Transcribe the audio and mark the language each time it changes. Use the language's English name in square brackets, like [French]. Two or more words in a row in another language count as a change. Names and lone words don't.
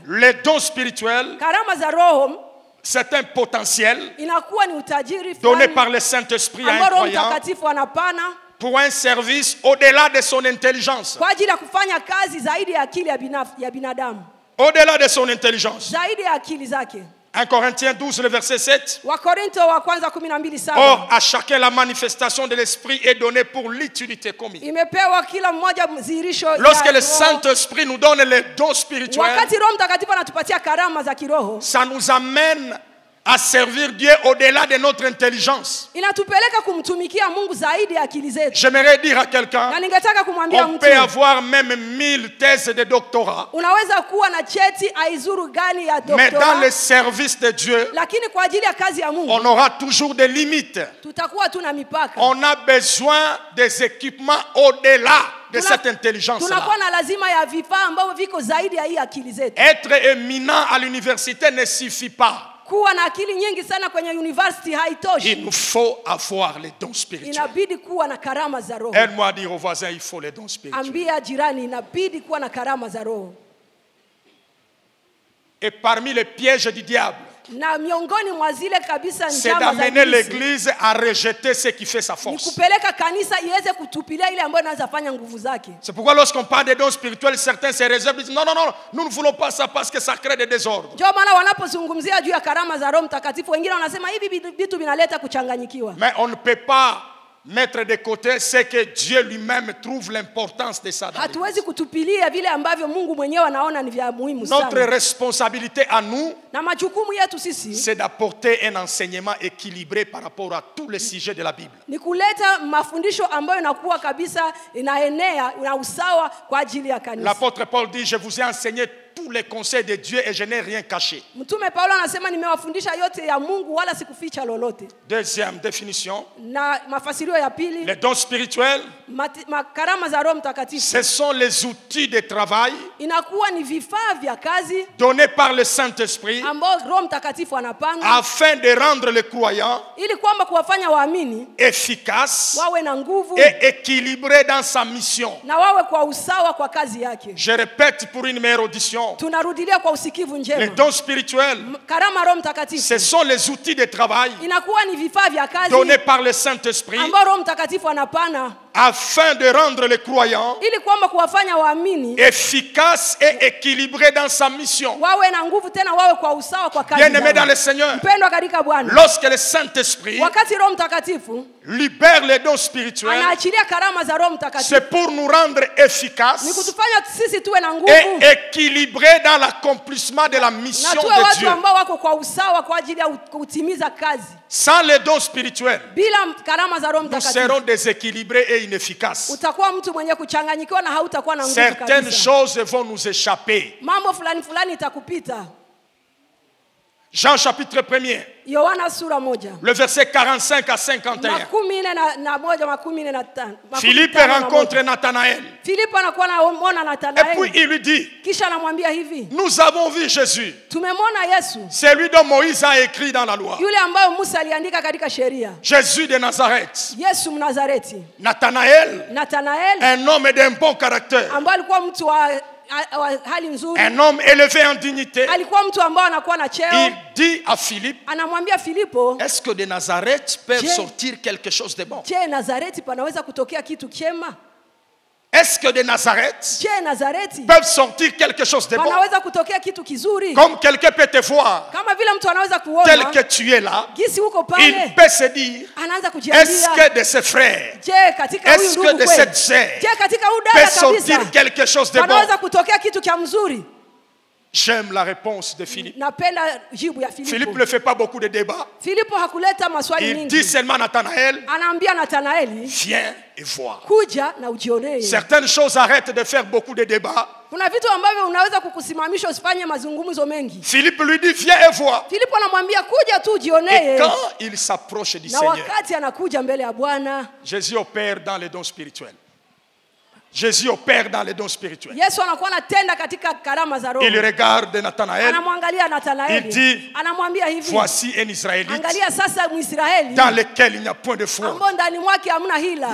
[French] Les dons spirituels, [Swahili] Karama za Roho [French] c'est un potentiel [Swahili] inakuwa ni utajiri [French] donné [Swahili] fulani [French] par le Saint-Esprit à un [Swahili] ambao Roho [French] croyant [Swahili] Mtakatifu anapana [French] pour un service au-delà de son intelligence. [Swahili] kwa ajili ya kufanya kazi zaidi ya akili ya binadamu, [French] Au-delà de son intelligence. [Swahili] zaidi ya akili zake. [French] 1 Corinthiens 12, le verset 7. [Swahili] Wakorinto wa kwanza 12:7. [French] Or, à chacun la manifestation de l'Esprit est donnée pour l'utilité commune. [Swahili] Imepewa kila mmoja mzirisho [French] Lorsque [Swahili] ya [French] le [Swahili] Roho. [French] Saint-Esprit nous donne les dons spirituels, [Swahili] Wakati Roho Mtakatifu anatupatia karama za kiroho, [French] ça nous amène à servir Dieu au-delà de notre intelligence. [Swahili] inatupeleka kumtumikia Mungu zaidi ya akili zetu. [French] J'aimerais dire à quelqu'un, [Swahili] Na ningetaka kumwambia [French] on [Swahili] mtu, [French] peut avoir même 1000 thèses de doctorat, [Swahili] unaweza kuwa na cheti aizuru gani ya [French] mais dans le [Swahili] doktora, [French] service de Dieu, [Swahili] lakini kwa ajili ya kazi ya Mungu [French] on aura toujours des limites. [Swahili] tutakuwa tuna mipaka. [French] On a besoin des équipements au-delà de [Swahili] Tuna- [French] cette intelligence-là. [Swahili] Tunakuwa na lazima ya vifaa ambavyo viko zaidi ya hii akili zetu. [French] Être éminent à l'université ne suffit pas. [Swahili] Kuwa na akili nyingi sana kwenye university [French] Il [Swahili] haitoshi. [French] nous faut avoir les dons spirituels. [Swahili] Inabidi kuwa na karama za Roho. [French] Aide-moi à dire aux voisins, il faut les dons spirituels. [Swahili] Ambia jirani, inabidi kuwa na karama za Roho. [French] Et parmi les pièges du diable, [Swahili] Na miongoni mwa zile kabisa [French] c'est [Swahili] njama za [French] d'amener [Swahili] ibilisi [French] l'Église à rejeter ce qui fait sa [Swahili] ni [French] force. [Swahili] kupeleka kanisa iweze kutupilia ile ambayo inaweza fanya nguvu zake. [French] C'est pourquoi lorsqu'on parle des dons spirituels, certains se réservent, disent non, non, non, nous ne voulons pas ça parce que ça crée des désordres. [Swahili] Ndio maana wanapozungumzia juu ya karama za Roho Mtakatifu, wengine wanasema hivi vitu vinaleta kuchanganyikiwa. [French] Mais on ne peut pas mettre de côté ce que Dieu lui-même trouve l'importance de ça. dans l'Église. [Swahili] Hatuwezi kutupilia vile ambavyo Mungu mwenyewe anaona ni vya muhimu [French] Notre [Swahili] sana. [French] responsabilité à nous, [Swahili] Na majukumu yetu sisi [French] c'est d'apporter un enseignement équilibré par rapport à tous les sujets de la Bible. [Swahili] ni kuleta mafundisho ambayo inakuwa kabisa inaenea na usawa kwa ajili ya kanisa. [French] L'apôtre Paul dit, je vous ai enseigné tous les conseils de Dieu et je n'ai rien caché. [Swahili] Mtume Paulo anasema nimewafundisha yote ya Mungu wala sikuficha lolote. [French] Deuxième définition, [Swahili] Na mafasirio ya pili, [French] les dons spirituels, [Swahili] karama za Roho Mtakatifu [French] ce sont les outils de travail [Swahili] inakuwa ni vifaa vya kazi [French] donnés par le Saint-Esprit [Swahili] ambao Roho Mtakatifu anapanga [French] afin de rendre le croyant [Swahili] ili kwamba kuwafanya waamini [French] efficace [Swahili] wawe na nguvu [French] et équilibré dans sa mission. [Swahili] na wawe kwa usawa kwa kazi yake. [French] Je répète pour une meilleure audition, [Swahili] Tunarudilia kwa usikivu [French] les [Swahili] njema. [French] dons spirituels, [Swahili] Karama Roho Mtakatifu [French] ce sont les outils de travail [Swahili] inakuwa ni vifaa vya kazi [French] donnés par le Saint-Esprit [Swahili] ambao Roho Mtakatifu anapana [French] afin de rendre le croyant [Swahili] ili kwamba kuwafanya waamini [French] efficace et équilibré dans sa mission. [Swahili] wawe na nguvu tena wawe kwa usawa kwa kazi [French] Bien-aimé dans [Swahili] zao. [French] le Seigneur, [Swahili] Mpendwa katika Bwana, [French] lorsque le Saint-Esprit [Swahili] wakati Roho Mtakatifu [French] libère les dons spirituels, [Swahili] anaachilia karama za Roho Mtakatifu [French] c'est pour nous rendre [Swahili] ni [French] efficaces [Swahili] kutufanya sisi tuwe na nguvu [French] et équilibrés dans l'accomplissement de la [Swahili] na [French] mission [Swahili] tuwe [French] de [Swahili] watu [French] Dieu. [Swahili] ambao wako kwa usawa kwa ajili ya kutimiza kazi. [French] Sans les dons spirituels, [Swahili] Bila karama za Roho [French] nous [Swahili] Mtakatifu [French] serons déséquilibrés et inefficaces. [Swahili] utakuwa mtu mwenye kuchanganyikiwa na hautakuwa na nguvu [French] Certaines [Swahili] kabisa. [French] choses vont nous échapper. [Swahili] Mambo fulani fulani itakupita. [French] Jean chapitre 1er, [Swahili] Yohana sura 1. [French] le verset 45 à 51. [Swahili] 41. [French] Philippe rencontre Nathanaël. [Swahili] Filipo anakuwa anamuona [French] Et [Swahili] Nathanaeli. [French] puis il lui dit, [Swahili] Kisha anamwambia hivi, [French] nous avons vu Jésus. [Swahili] tumemwona Yesu, [French] C'est lui dont Moïse a écrit dans la loi. [Swahili] yule ambayo Musa aliandika katika sheria. [French] Jésus de Nazareth. Yesu Mnazareti. Nathanaël, [Swahili] Nathanaeli [French] un homme d'un bon caractère. [Swahili] ambaye alikuwa mtu wa hali nzuri, [French] Un homme élevé en dignité. [Swahili] alikuwa mtu ambaye anakuwa na [French] Il [Swahili] cheo. [French] dit à Philippe, [Swahili] Anamwambia Filipo, [French] est-ce que de Nazareth peuvent [Swahili] Je- [French] sortir quelque chose de bon? [Swahili] je, Nazareti panaweza kutokea kitu chema? [French] Est-ce que de Nazareth [Swahili] Je, Nazareti [French] peuvent sortir quelque chose de bon? [Swahili] panaweza kutokea kitu kizuri? [French] Comme quelqu'un peut te voir [Swahili] Kama vile mtu anaweza [French] tel [Swahili] kuona [French] que tu es là, [Swahili] gisi huko [French] il [Swahili] pale, [French] peut se dire, [Swahili] anaanza [French] est-ce [Swahili] kujiambia, [French] que de ses frères, [Swahili] je, katika huyu [French] est-ce que [Swahili] ndugu [French] de [Swahili] kweli, [French] cette sœur [Swahili] je, katika huyu [French] peut [Swahili] dada [French] sortir [Swahili] kabisa [French] quelque chose de bon? [Swahili] panaweza kutokea kitu cha mzuri? [French] J'aime la réponse de Philippe. [Swahili] Napenda jibu ya [French] Philippe [Swahili] Filipo. [French] ne fait pas beaucoup de débats. [Swahili] Filipo hakuleta maswali [French] Il [Swahili] mingi, [French] dit seulement à Nathanaël, [Swahili] anaambia Nathanaeli, [French] viens et vois. [Swahili] kuja na ujionee. [French] Certaines choses arrêtent de faire beaucoup de débats. [Swahili] Kuna vitu ambavyo unaweza kukusimamisha usifanye mazungumzo mengi. [French] Philippe lui dit, viens et vois. [Swahili] Filipo anamwambia kuja tu [French] Et [Swahili] ujionee, [French] quand il s'approche du [Swahili] na [French] Seigneur, [Swahili] wakati anakuja mbele ya Bwana, [French] Jésus opère dans les dons spirituels. Jésus opère dans les dons spirituels. [Swahili] Yesu anakuwa anatenda katika karama za Roho. [French] Il regarde Nathanaël. [Swahili] Anamwangalia [French] Il [Swahili] Nathanaeli, [French] dit, [Swahili] anamwambia hivi, [French] voici un Israélite [Swahili] angalia sasa Mwisraeli [French] dans lequel il n'y a point de fraude. [Swahili] ambao ndani mwake hamna hila.